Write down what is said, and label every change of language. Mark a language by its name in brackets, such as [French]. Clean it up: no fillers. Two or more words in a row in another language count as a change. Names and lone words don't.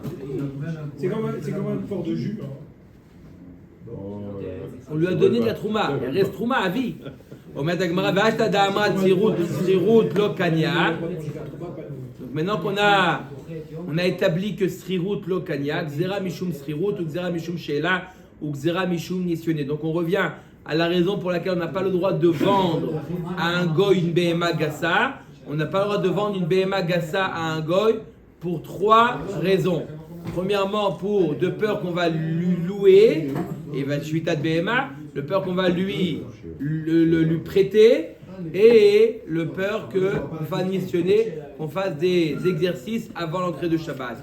[French] C'est comme un port de jus. On lui a donné de la trouma. Il reste trouma à vie. Donc maintenant qu'on a établi que [Hebrew] סרסרות לא קניא, גזרה משום סרסרות [French] ou [Hebrew] גזרה משום שאלה [French] ou [Hebrew] גזרה משום ניסיונה. [French] Donc on revient à la raison pour laquelle on n'a pas le droit de vendre à un goy une [Hebrew] בהמה גסה. [French] On n'a pas le droit de vendre une [Hebrew] בהמה גסה [French] à un goy pour 3 raisons. Premièrement, de peur qu'on va lui louer, et va [Hebrew] שביתת בהמה, [French] de peur qu'on va lui prêter, et le peur qu'on va missionner, qu'on fasse des exercices avant l'entrée de Shabbat.